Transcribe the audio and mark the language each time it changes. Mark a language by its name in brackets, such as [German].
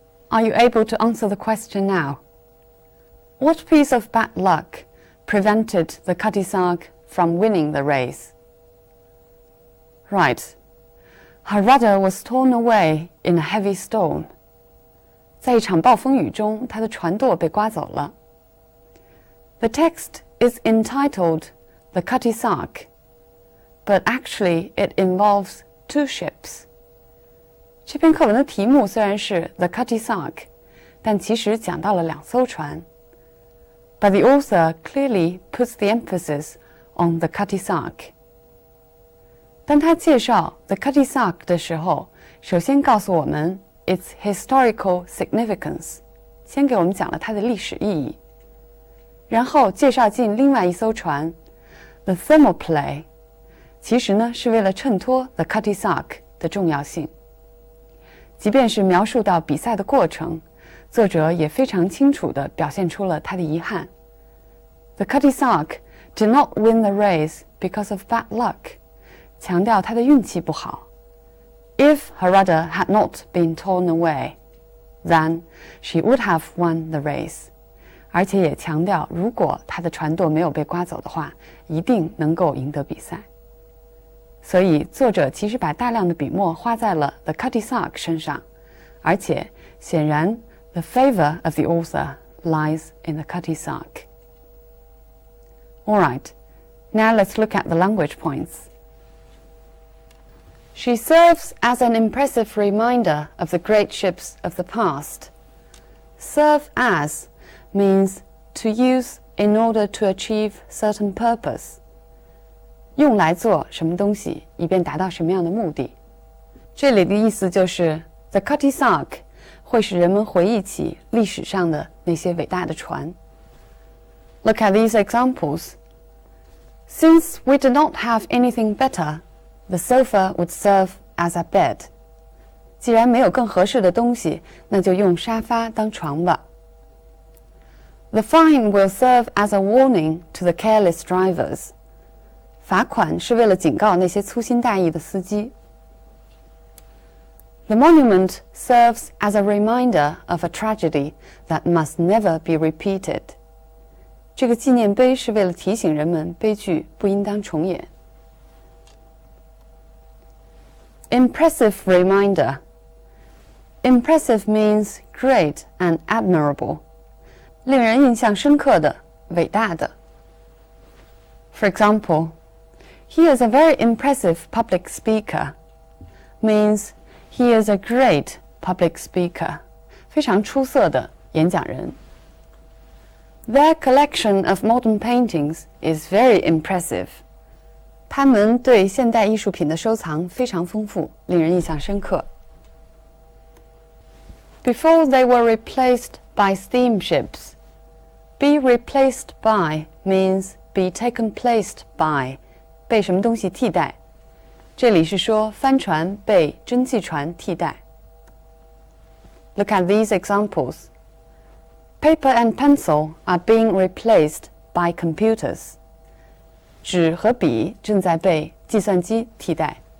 [English] Are you able to answer the question now? What piece of bad luck prevented the Cutty Sark from winning the race? Right. Her rudder was torn away in a heavy storm. [Chinese] 在一场暴风雨中，她的船舵被刮走了。 [English] The text is entitled The Cutty Sark, but actually it involves 2 ships. [Chinese] 这篇课文的题目虽然是 The Cutty Sark, 但其实讲到了2艘船。 [English] But the author clearly puts the emphasis on the Cutty Sark. [Chinese] 当他介绍 The Cutty Sark 的时候，首先告诉我们 [English] its historical significance， [Chinese] 先给我们讲了它的历史意义，然后介绍进另外一艘船 The Thermopylae， 其实呢是为了衬托 The Cutty Sark 的重要性。即便是描述到比赛的过程，作者也非常清楚地表现出了他的遗憾。 [English] The Cutty Sark did not win the race because of bad luck， [Chinese] 强调他的运气不好。 [English] If her rudder had not been torn away, then she would have won the race. [Chinese] 而且也强调，如果她的船舵没有被刮走的话，一定能够赢得比赛。所以，作者其实把大量的笔墨花在了 The Cutty Sark 身上，而且显然 [English] the favor of the author lies in the Cutty Sark. All right, now let's look at the language points. She serves as an impressive reminder of the great ships of the past. Serve as means to use in order to achieve certain purpose. [Chinese] 用来做什么东西，以便达到什么样的目的。这里的意思就是 The Cutty Sark 会使人们回忆起历史上的那些伟大的船。 [English] Look at these examples. Since we did not have anything better, the sofa would serve as a bed. [Chinese] 既然没有更合适的东西，那就用沙发当床吧。 [English] The fine will serve as a warning to the careless drivers. [Chinese] 罚款是为了警告那些粗心大意的司机。 [English] The monument serves as a reminder of a tragedy that must never be repeated. [Chinese] 这个纪念碑是为了提醒人们悲剧不应当重演。 [English] Impressive reminder. Impressive means great and admirable. [Chinese] 令人印象深刻的，伟大的。 [English] For example, he is a very impressive public speaker. Means he is a great public speaker. [Chinese] 非常出色的演讲人。 [English] Their collection of modern paintings is very impressive. [Chinese] 他们对现代艺术品的收藏非常丰富，令人印象深刻。 [English] Before they were replaced by steamships. Be replaced by means be taken placed by. [Chinese] 被什么东西替代？这里是说帆船被蒸汽船替代。 [English] Look at these examples. Paper and pencil are being replaced by computers. [Chinese] 纸和笔正在被计算机替代。